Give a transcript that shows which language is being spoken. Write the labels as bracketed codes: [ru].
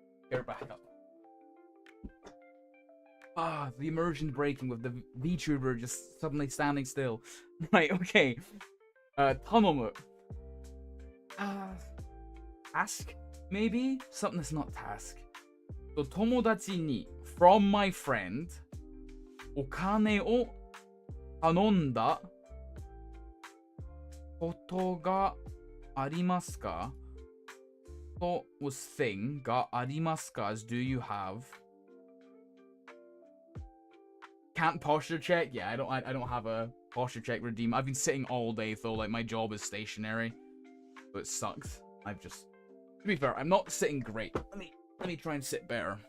[en] Chair back up. The immersion breaking with the VTuber just suddenly standing still. Right, okay. Tanomu. Task? Maybe? Something that's not task. [ja] So, tomodachi ni, [en] from my friend, [ja] お金を頼んだことがありますか? [en] So was thing, がありますか is do you have? Can't posture check. Yeah, I don't have a posture check redeem. I've been sitting all day though. Like my job is stationary, so it sucks. To be fair, I'm not sitting great. Let me try and sit better.